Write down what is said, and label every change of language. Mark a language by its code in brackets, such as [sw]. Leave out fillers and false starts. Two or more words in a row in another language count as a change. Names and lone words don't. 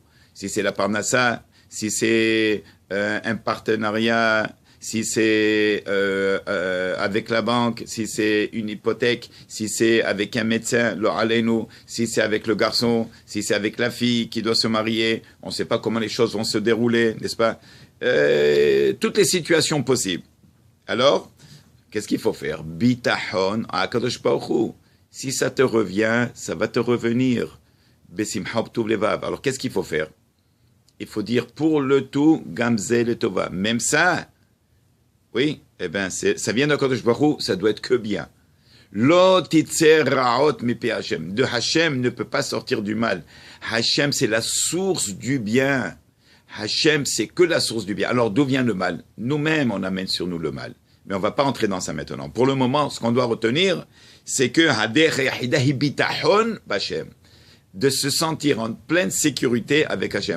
[fr] Si c'est la parnassa, si c'est un partenariat, si c'est avec la banque, si c'est une hypothèque, si c'est avec un médecin, [he] לא עלינו, [fr] si c'est avec le garçon, si c'est avec la fille qui doit se marier, on ne sait pas comment les choses vont se dérouler, n'est-ce pas? Toutes les situations possibles. Alors, qu'est-ce qu'il faut faire? Bitachon à Kadosh Baruch Hu. Si ça te revient, ça va te revenir. [he] בשמחה ובטוב לבב. [fr] Alors, qu'est-ce qu'il faut faire? Il faut dire pour le tout, [he] גם זו לטובה. [fr] Même ça, oui, eh bien, ça vient de Kadosh Baruch Hu, ça doit être que bien. [he] לא תצא רעות מפי השם. [fr] De Hashem ne peut pas sortir du mal. Hashem, c'est la source du bien. Hashem, c'est que la source du bien. Alors, d'où vient le mal? Nous-mêmes, on amène sur nous le mal. Mais on ne va pas entrer dans ça maintenant. Pour le moment, ce qu'on doit retenir, c'est que de se sentir en pleine sécurité avec Hashem.